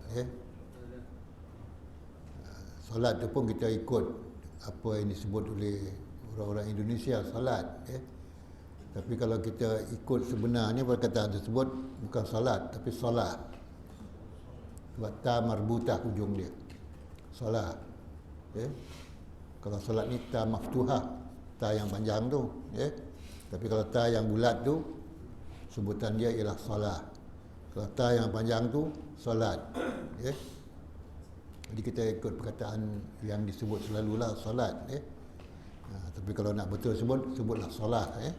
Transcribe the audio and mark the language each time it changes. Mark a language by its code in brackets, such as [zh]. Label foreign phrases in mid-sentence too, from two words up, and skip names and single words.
[ms] Solat tu pun kita ikut apa yang disebut oleh orang-orang Indonesia, solat. Tapi kalau kita ikut sebenarnya perkataan tersebut bukan solat tapi solat. Sebab [ar] تاء مربوطة [ms] hujung dia. Solat. Kalau solat ni [ar] تاء مفتوحة, [ms] ta yang panjang tu, Tapi kalau ta yang bulat tu sebutan dia ialah solat. Kalau ta yang panjang tu solat. Jadi kita ikut perkataan yang disebut selalulah solat. Tapi kalau nak betul sebutlah solat.